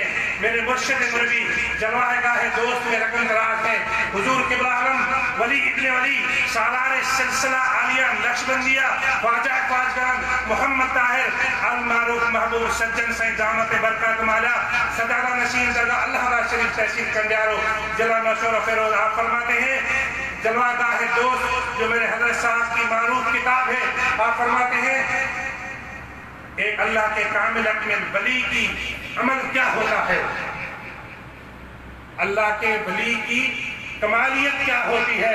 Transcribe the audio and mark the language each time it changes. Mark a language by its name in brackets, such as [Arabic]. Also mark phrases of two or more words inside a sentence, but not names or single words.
[Urdu] میرے مرشد مربی جلوہ گاہ دوست میں رقم دراز ہے حضور قبلہ عالم ولی ابن ولی سالار سلسلہ عالیہ نقشبندیہ خواجہ خواجگان محمد طاہر المعروف محبوب سجن سے جامعت برکات مالا سجادہ نشین درگاہ اللہ را شریف تحصیل کنڈیارو ضلع نشور و فیروز۔ آپ فرماتے ہیں جلوہ گاہ دوست جو میرے حضرت صاحب کی معروف کتاب ہے، آپ فرماتے ہیں ایک اللہ کے کامل اکمل ولی کی عمل کیا ہوتا ہے، اللہ کے ولی کی کمالیت کیا ہوتی ہے۔